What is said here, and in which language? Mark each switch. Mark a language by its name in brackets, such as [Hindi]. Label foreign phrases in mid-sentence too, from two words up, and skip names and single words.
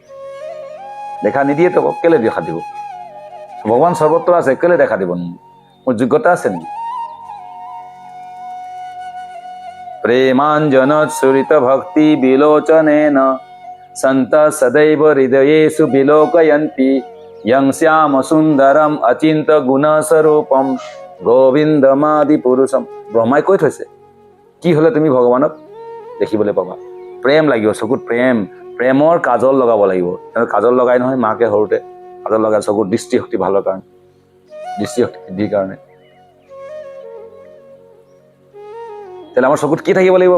[Assamese] দেখা নিদিয়ে তো কেলে দেখা দিব? ভগৱান সৰ্বত্ৰ আছে, কেলে দেখা দিব? মোৰ যোগ্যতা আছে নেকি? [Sanskrit] प्रेमाञ्जनत चरित भक्ति विलोचनेन सन्त सदैव हृदयेषु विलोकयन्ति यं श्याम सुंदरम अचिंत गुण स्वरूपम गोविन्दमादि पुरुषम। [Assamese] ব্ৰহ্মাই কৈ থৈছে কি হলে তুমি ভগৱানক দেখিবলৈ পাবা? প্ৰেম লাগিব, চকুত প্ৰেমৰ কাজল লগাব লাগিব। কাজল লগাই নহয় মাকে সৰুতে, কাজল লগাই চকুত দৃষ্টিশক্তি ভালৰ কাৰণে, দৃষ্টিশক্তি বৃদ্ধিৰ কাৰণে। তাহলে আমাৰ চকুত কি থাকিব লাগিব?